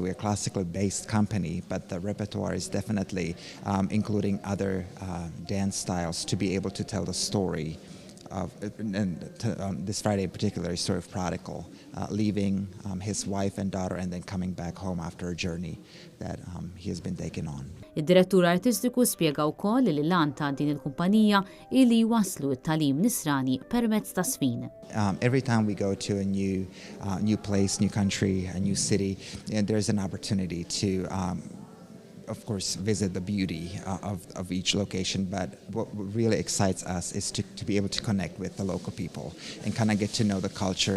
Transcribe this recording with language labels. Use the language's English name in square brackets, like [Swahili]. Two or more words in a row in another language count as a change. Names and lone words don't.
[English] We're a classically based company, but the repertoire is definitely including other dance styles to be able to tell the story of, this Friday in particular, is story of Prodigal, leaving his wife and daughter and then coming back home after a journey that he has been taken on. [Maltese] Id-direttur artistiku spjega wkoll li l-għan ta' din il-kumpanija ili waslu t-tagħlim nisrani permezz ta' żfin. [English] Every time we go to a new place, new country, a new city, and there's an opportunity to of course, visit the beauty of each location, but what really excites us is to be able to connect with the local people and kind of get to know the culture.